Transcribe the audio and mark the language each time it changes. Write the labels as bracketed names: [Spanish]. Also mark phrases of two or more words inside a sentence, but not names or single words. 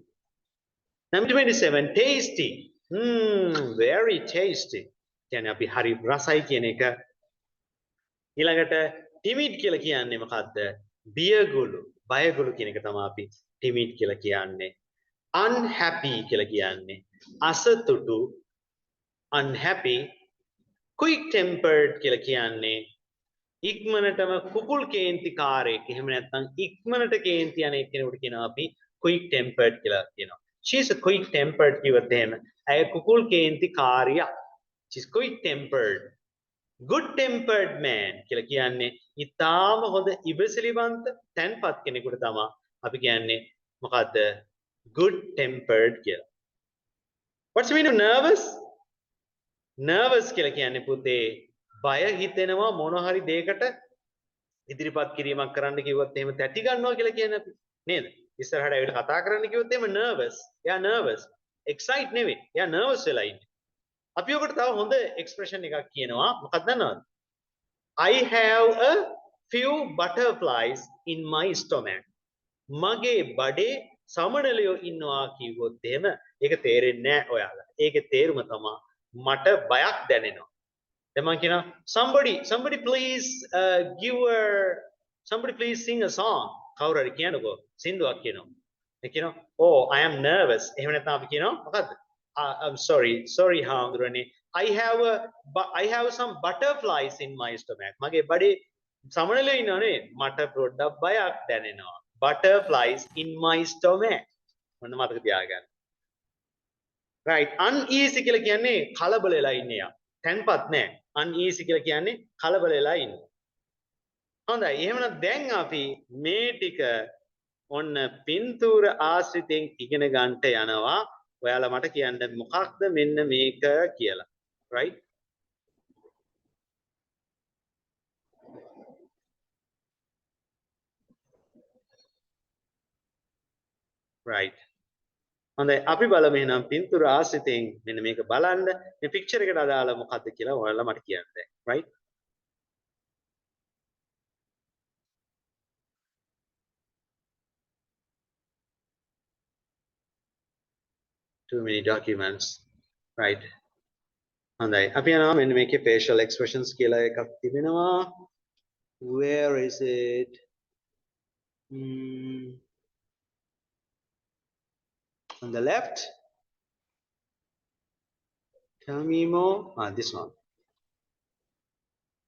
[English] Number 27 tasty. Very tasty. [Sinhala] කියන්නේ අපි හරි රසයි කියන එක. ඊළඟට timid කියලා කියන්නේ මොකද්ද? බියගුළු, බයගුළු කියන එක තමයි අපි timid කියලා කියන්නේ. unhappy කියලා කියන්නේ අසතුටු, unhappy. [English] quick tempered [Sinhala] කියලා කියන්නේ ඉක්මනටම කුකුල් කේන්තිකාරයෙක්. එහෙම නැත්නම් ඉක්මනට කේන්ති යන කෙනෙකුට කියනවා අපි [English] quick tempered [Sinhala] කියලා කියනවා. [English] She's a quick tempered [Sinhala] කිව්වොත් එහෙම ඇය කුකුල් කේන්තිකාරියක්. [English] She's quick tempered. good tempered man [Sinhala] කියලා කියන්නේ ඊටාම හොඳ ඉවසිලිවන්ත තැන්පත් කෙනෙකුට තමයි අපි කියන්නේ මොකද්ද? [English] good tempered කියලා. What's the meaning of nervous? [Sinhala] nervous කියලා කියන්නේ පුතේ බය හිතෙනවා මොන හරි දෙයකට ඉදිරිපත් කිරීමක් කරන්න කිව්වොත් එහෙම තැටි ගන්නවා කියලා කියන්නේ අපි නේද? ඉස්සරහට ඇවිල්ලා කතා කරන්න කිව්වොත් එහෙම nervous. එයා nervous. excite නෙවෙයි. එයා nervous වෙලා ඉන්නේ. අපි ඔකට තව හොඳ expression එකක් කියනවා. මොකක්ද දන්නවද? [English] I have a few butterflies in my stomach. [Sinhala] මගේ බඩේ සමනලයෝ ඉන්නවා කිව්වොත් එහෙම ඒක තේරෙන්නේ නැහැ ඔයාලා. ඒකේ තේරුම තමයි මට බයක් දැනෙනවා. දැන් මම කියනවා [English] somebody please somebody please sing a song. [Sinhala] කවුරු හරි කියනකෝ සින්දුවක් කියනවා. ඒ කියනවා [English] oh I am nervous. [Sinhala] එහෙම නැත්නම් අපි කියනවා මොකද්ද? [English] I'm sorry හාමුදුරනේ. I have some butterflies in my stomach. [Sinhala] මගේ බඩේ සමනලයෝ ඉන්නවනේ මට පොඩ්ඩක් බයක් දැනෙනවා. [English] butterflies in my stomach. [Sinhala] මොන මතක තියාගන්න. [English] right uneasy [Sinhala] කියලා කියන්නේ කලබල වෙලා ඉන්නේ යා. තැන්පත් නැහැ. uneasy කියලා කියන්නේ කලබල වෙලා ඉන්නේ. හොඳයි. එහෙමනම් දැන් අපි මේ ටික ඔන්න පින්තූර ආශ්‍රිතයෙන් ඉගෙන ගන්නට යනවා. ඔයාලා මට කියන්න මොකක්ද මෙන්න මේක කියලා. [English] right? right. [Sinhala] හොඳයි අපි බලමු එහෙනම් පින්තූර ආශ්‍රිතයෙන් මෙන්න මේක බලන්න. මේ පික්චර් එකට අදාළ මොකක්ද කියලා ඔයාලා මට කියන්න දැන්. [English] right? too many documents. right? [Sinhala] හොඳයි. අපි යනවා මෙන්න මේකේ [English] facial expressions [Sinhala] කියලා එකක් තිබෙනවා. [English] where is it? on the left. Tell me more. This one.